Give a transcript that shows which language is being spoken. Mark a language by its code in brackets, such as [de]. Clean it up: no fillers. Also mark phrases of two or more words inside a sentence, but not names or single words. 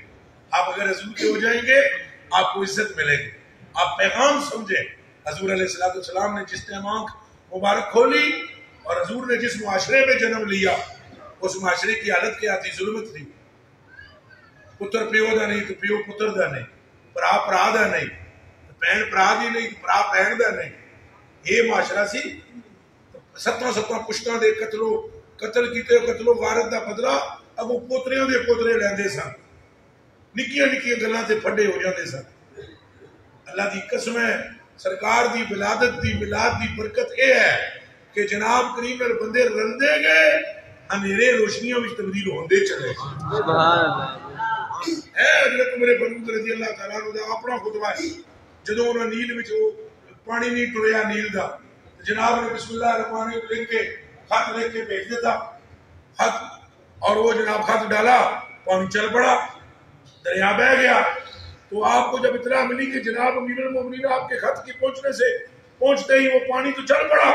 [ur] آپ اگر حضور کے ہو جائیں گے آپ کو عزت ملے گی. آپ پیغام سمجھیں. حضور علیہ السلام نے جس ٹائم آنکھ مبارک کھولی اور حضور نے جس معاشرے میں جنم لیا اس معاشرے کی حالت کیا تھی؟ ظلمت تھی. [pa] پتر پیو دا نہیں تو پیو پتر دا نہیں، پرا پرا دا نہیں، بہن پرا دی نہیں، پرا بہن دا نہیں. یہ معاشرہ سی. 7 پشتاں دے قتل کیتے، قتل و غارت دا بدلہ اب وہ پوتریاں دے پوترے لیندے سن. نکیاں نکیاں گلاں تے پھڈے ہو جاندے سن. اللہ دی قسم ہے، سرکار دی ولادت دی میلاد دی برکت اے ہے کہ جناب کریم نال بندے رلدے گئے، اندھیرے روشنیاں وچ تبدیل ہوندے چلے. [ar] سبحان اللہ. [pa] اے حضرت عمر فاروق [ar] رضی اللہ تعالیٰ عنہ [pa] دا اپنا خطبہ ہے. جدوں انہاں نیل وچ پانی نہیں ٹریا نیل دا، جناب نے [ar] بسم اللہ الرحمن الرحیم [pa] لکھ کے خط لکھ کے بھیج دیتا خط، اور وہ جناب خط ڈالا، پانی چل پڑا، دریا بہ گیا. [ur] تو آپ کو جب اطلاع ملی کہ جناب امیر المومنین آپ کے خط کی پہنچتے ہی وہ پانی تو چل پڑا.